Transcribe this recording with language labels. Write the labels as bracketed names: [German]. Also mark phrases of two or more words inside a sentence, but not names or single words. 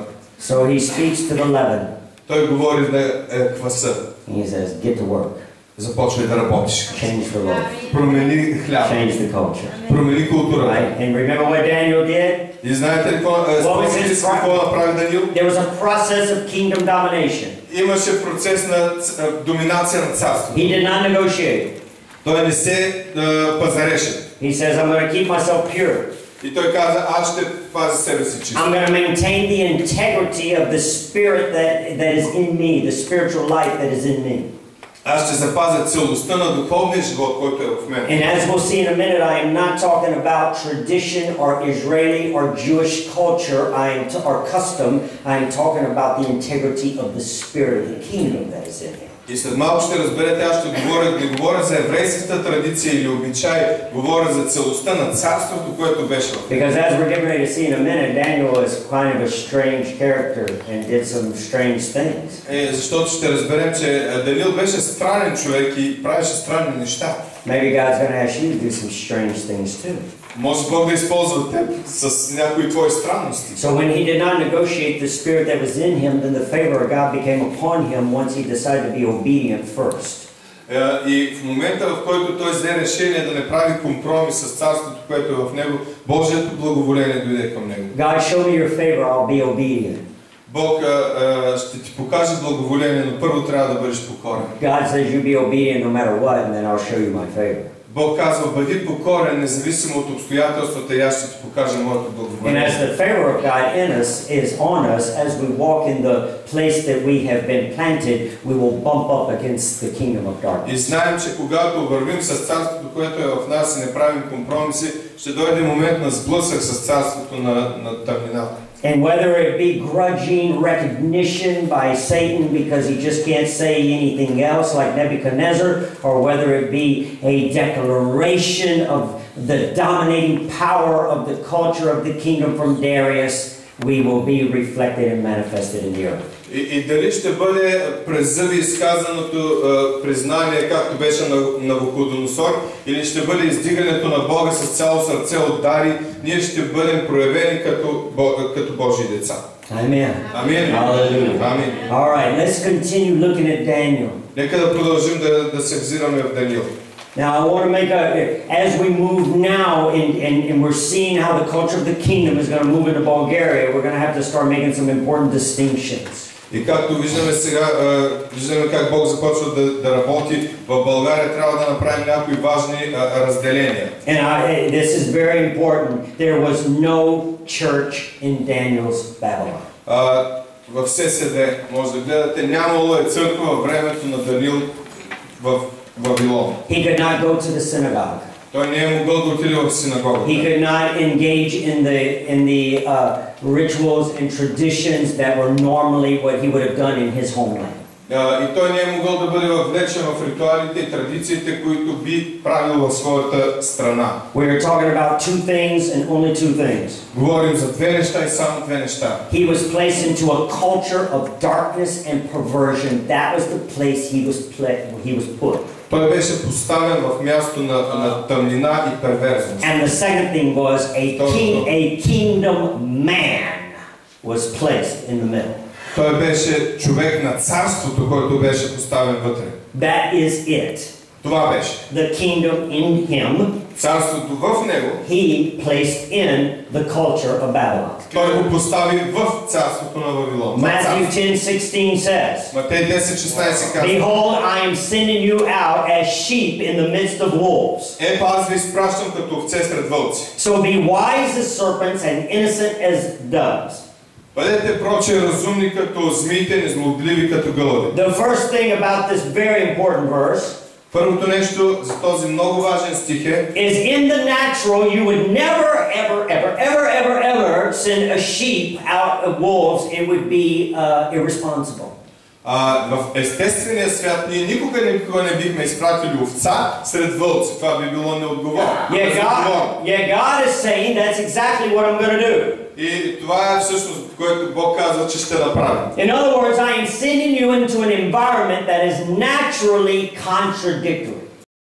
[English] So he speaks to the leaven. [Bulgarian] Той говори на кваса. [English] He says, get to work. [Bulgarian] Започвай да работиш. [English] Change the loaf. [Bulgarian] Промени хляба. [English] Change the culture. [Bulgarian] Промени културата. [English] Right? And remember what Daniel did? [Bulgarian] И знаете ли какво направи Даниил? [English] There was a process of kingdom domination. [Bulgarian] Имаше процес на доминация на царството. [English] He did not negotiate. [Bulgarian] Той не се пазареше. [English] He says, I'm going to keep myself pure. [Bulgarian] И той каза, аз ще пазя себе си чист. [English] I'm going to maintain the integrity of the spirit that is in me, the spiritual life that is in me. [Bulgarian] Аз ще запазя целостта на духовния живот, който е в мен. [English] And as we'll see in a minute, I am not talking about tradition or Israeli or Jewish culture or custom. I am talking about the integrity of the spirit of the kingdom that is in him. [Bulgarian] И след малко ще разберете, аз ще не говоря за еврейската традиция или обичай, говоря за целостта на царството, което беше в [English] Because as we're getting ready to see in a minute, Daniel was kind of a strange character and did some strange things. [Bulgarian] Защото ще разберем, че Даниил беше странен човек и правеше странни неща. [English] Maybe God's going to ask you to do some strange things too. [Bulgarian] Може Бог да използва теб с някои твои странности. [English] So when he did not negotiate the spirit that was in him, then the favor of God became upon him once he decided to be obedient first. [Bulgarian] И в момента, в който той взе решение да не прави компромис с царството, което е в него, Божието благоволение дойде към него. [English] God, show me your favor, I'll be obedient. [Bulgarian] Бог ще ти покаже благоволение, но първо трябва да бъдеш покорен. [English] God says you be obedient no matter what, and then I'll show you my favor. [Bulgarian] Бог казва, бъди покорен, независимо от обстоятелствата, и аз ще ти покажа моето благоволение. [English] And as the favor of God in us is on us, as we walk in the place that we have been planted, we will bump up against the kingdom of darkness. [Bulgarian] И знаем, че когато вървим с царството, което е в нас и не правим компромиси, ще дойде момент на сблъсък с царството на тъмнината. [English] And whether it be grudging recognition by Satan because he just can't say anything else like Nebuchadnezzar, or whether it be a declaration of the dominating power of the culture of the kingdom from Darius, we will be reflected and manifested in the earth. [Bulgarian] И дали ще бъде през зъби изказаното признание, както беше на Навуходоносор, или ще бъде издигането на Бога с цяло сърце от дари, ние ще бъдем проявени като Божии деца. [English] Amen. [Bulgarian] Амин. [English] Hallelujah. [Bulgarian] Амин. [English] All right, let's continue looking at Daniel. [Bulgarian] Нека да продължим да се взираме в Даниил. [English] Now I want to make as we move now and we're seeing how the culture of the kingdom is going to move into Bulgaria, we're going to have to start making some important distinctions. [Bulgarian] И както виждаме сега, виждаме как Бог започва да работи в България, трябва да направим някои важни разделения. [English] And this is very important. There was no church in Daniel's Babylon. [Bulgarian] В ССД, може да гледате, нямало е църква във времето на Даниил в Вавилон. [English] He could not go to the synagogue. [Bulgarian] Той не е могъл да отиде в синагогата. [English] He could not engage in the rituals and traditions that were normally what he would have done in his homeland. [Bulgarian] И той не е могъл да бъде въвлечен в ритуалите и традициите, които би правил в своята страна. [English] We are talking about two things and only two things. [Bulgarian] Говорим за две неща и само две неща. [English] He was placed into a culture of darkness and perversion. That was the place he was put. [Bulgarian] Той беше поставен в място на тъмнина и перверзност. [English] And the second thing was a kingdom man was placed in the middle. [Bulgarian] Той беше човек на царството, който беше поставен вътре. [English] That is it. [Bulgarian] Това беше. [English] The kingdom in him. [Bulgarian] Царството в него. [English] He placed in the culture of Babylon. [Bulgarian] Той го постави в царството на Вавилон. [English] Matthew 10:16 says, [Bulgarian] Матей 10:16 казва: [English] Behold, I am sending you out as sheep in the midst of wolves. [Bulgarian] Ето аз ви изпращам като овце сред вълци. [English] So be wise as serpents and innocent as doves. [Bulgarian] Бъдете проче разумни като змиите, незлобливи като гълъби. [English] The first thing about this very important verse [Bulgarian] Първото нещо за този много важен стих е: [English] is in the natural you would never ever send a sheep out of wolves. It would be irresponsible. [Bulgarian] В естествения свят ние никога не бихме изпратили овца сред вълци. Това би било неотговорно. [English] Yeah, God is saying that's exactly what I'm going to do. [Bulgarian] И това е всъщност, което Бог казва, че ще направи. [English] In other words, I am sending you into an environment that is naturally contradictory.